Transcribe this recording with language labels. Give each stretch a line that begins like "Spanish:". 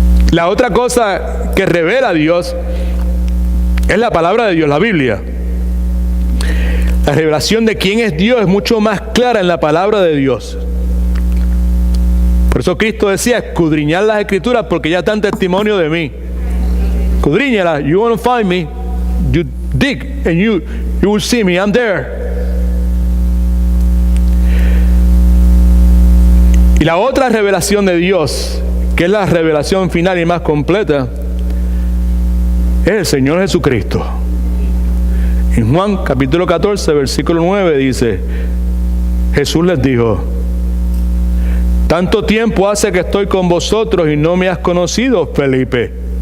Spanish: La otra cosa que revela a Dios es la palabra de Dios, la Biblia. La revelación de quién es Dios es mucho más clara en la palabra de Dios. Por eso Cristo decía, escudriñad las Escrituras porque ya dan testimonio de mí. Escudriñalas.
English: You want to find me, you dig and you will see me, I'm there.
Spanish: Y la otra revelación de Dios, que es la revelación final y más completa, es el Señor Jesucristo. En Juan capítulo 14, versículo 9 dice, Jesús les dijo, tanto tiempo hace que estoy con vosotros y no me has conocido, Felipe.